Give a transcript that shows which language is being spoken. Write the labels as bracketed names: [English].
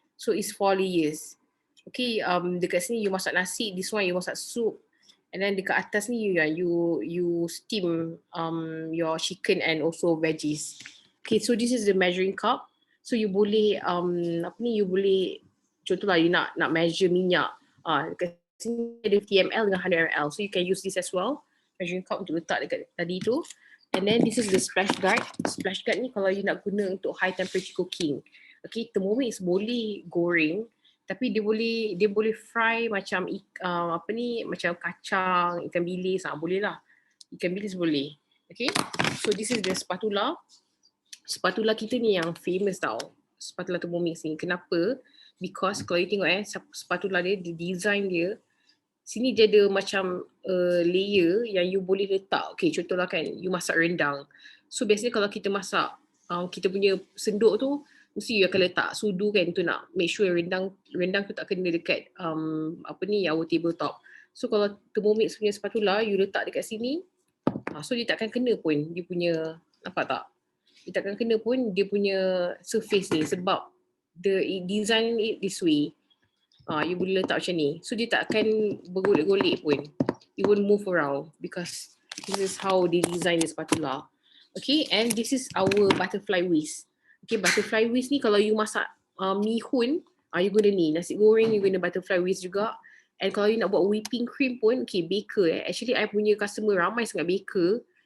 [English] So it's 4 layers. Okay, [Malay] dekat sini [English] you masak nasi, this one you masak soup, And then [Malay] dekat atas ni [English] you steam your chicken and also veggies. Okay, so this is the measuring cup. [Malay] So you boleh you boleh contohlah you nak measure minyak. Dekat sini ada TML dengan 100 ml. [English] So you can use this as well. Measuring cup [Malay] untuk letak dekat tadi tu. [English] And then this is the splash guard. [Malay] Splash guard ni kalau you nak guna untuk high temperature cooking. Okay, Thermomix boleh goreng tapi dia boleh fry macam macam kacang, ikan bilis, boleh lah. Ikan bilis boleh. [English] Okay. So this is the spatula. [Malay] Spatula kita ni yang famous tau. Spatula Thermomix ni. Kenapa? Because kalau you tengok spatula dia, design dia, sini dia ada macam layer yang you boleh letak. Okay, contohlah kan, you masak rendang. So biasanya kalau kita masak, kita punya senduk tu, mesti you akan letak sudu kan, tu nak make sure rendang tu tak kena dekat our tabletop. So kalau Thermomix punya spatula, you letak dekat sini, so dia takkan kena pun dia punya, nampak tak? Dia takkan kena pun dia punya surface ni sebab [English] the design it this way. [Malay] You boleh letak macam ni. So dia takkan bergolek-golek pun. [English] It won't move around because this is how they design the spatula. Okay, and this is our butterfly whisk. [Malay] Okay, butterfly whisk ni kalau you masak mihun, you guna ni. Nasi goreng you guna butterfly whisk juga. And kalau you nak buat whipping cream pun, okay, baker Actually, I punya customer ramai sangat baker.